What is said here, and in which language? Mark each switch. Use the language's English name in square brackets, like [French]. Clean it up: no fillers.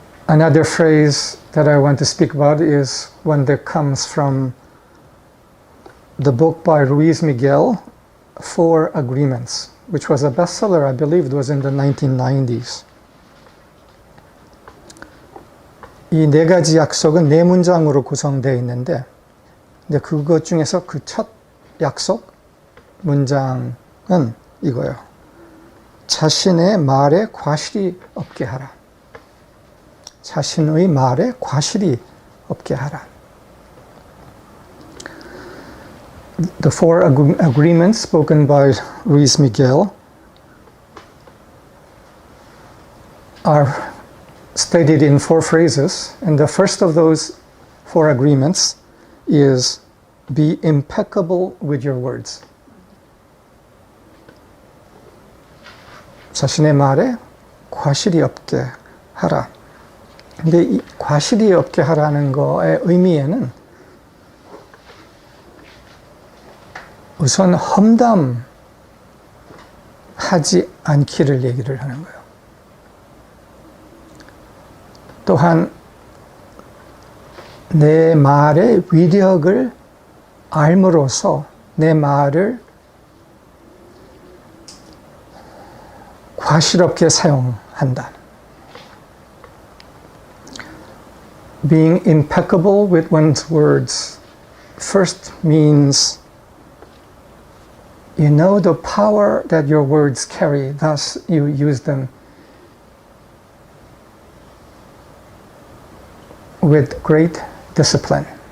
[English] Another phrase that I want to speak about is one that comes from the book by Luis Miguel, Four Agreements, which was a bestseller, I believe it was in the 1990s. [Korean] 이 네 가지 약속은 네 문장으로 구성되어 있는데, 근데 그것 중에서 그 첫 약속 문장은 이거예요. 자신의 말에 과실이 없게 하라. 자신의 말에 과실이 없게 하라. [English] The four agreements spoken by Luis Miguel are stated in four phrases, and the first of those four agreements is be impeccable with your words. [Korean] 자신의 말에 과실이 없게 하라. 근데 이 과실이 없게 하라는 거의 의미에는 우선 험담하지 않기를 얘기를 하는 거예요. 또한 내 말의 위력을 알므로써 내 말을 과실 없게 사용한다. [English] Being impeccable with one's words first means you know the power that your words carry, thus you use them with great discipline.